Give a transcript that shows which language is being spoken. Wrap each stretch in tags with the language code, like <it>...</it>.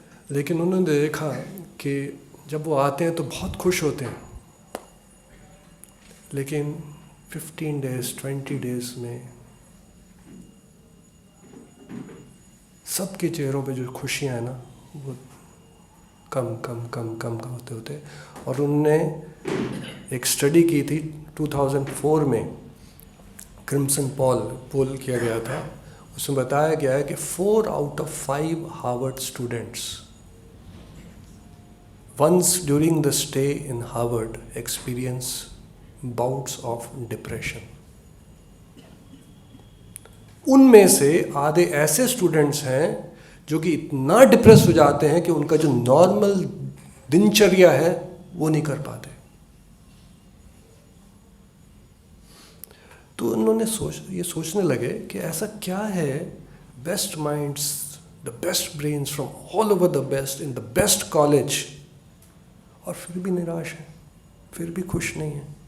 <hi>लेकिन उन्होंने देखा कि जब वो आते हैं तो बहुत खुश होते हैं, लेकिन 15 डेज 20 डेज में सबके चेहरों पे जो खुशियाँ हैं ना, वो कम कम कम कम कम होते होते। और उन्होंने एक स्टडी की थी 2004 में, क्रिम्सन पोल किया गया था। उसमें बताया गया है कि</hi> <en>4 out of 5 Harvard students once during the stay in Harvard experience bouts of depression.</en> <hi>उनमें से आधे ऐसे स्टूडेंट्स हैं जो कि इतना डिप्रेस हो जाते हैं कि उनका जो नॉर्मल दिनचर्या है वो नहीं कर पाते। तो उन्होंने ये सोचने लगे कि ऐसा क्या है,</hi> <en>best minds, the best brains from all over the best in the best college,</en> <hi>और फिर भी निराश है, फिर भी खुश नहीं है।</hi>